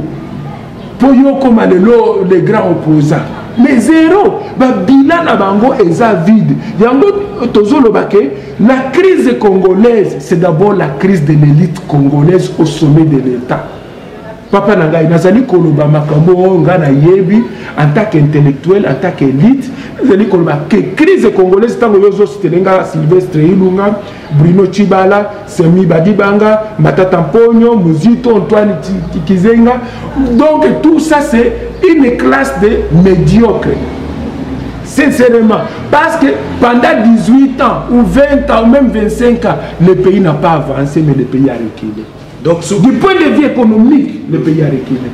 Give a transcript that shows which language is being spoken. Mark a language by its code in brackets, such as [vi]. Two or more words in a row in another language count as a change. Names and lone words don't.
[fr] Pour comme les grands opposants. Mais zéro, [ln] bilan na bango [fr] est vide. La crise congolaise, c'est d'abord la crise de l'élite congolaise au sommet de l'État. [ln] Papa Nangai, Nazali Koloba Makambo, Ngana Yebi, [fr] en tant qu'intellectuel, en tant qu'élite, [ln] Nazali Koloba, [fr] que crise congolaise, tant que Yozo Sitelenga, Sylvestre Ilunga, Bruno Tshibala, Semi Badibanga, Matata Mponyo, Mouzito, Antoine Kizenga. Donc tout ça, c'est une classe de médiocres. Sincèrement, parce que pendant 18 ans, ou 20 ans, ou même 25 ans, le pays n'a pas avancé, mais le pays a reculé. Donc, du point de vue économique, le pays a reculé.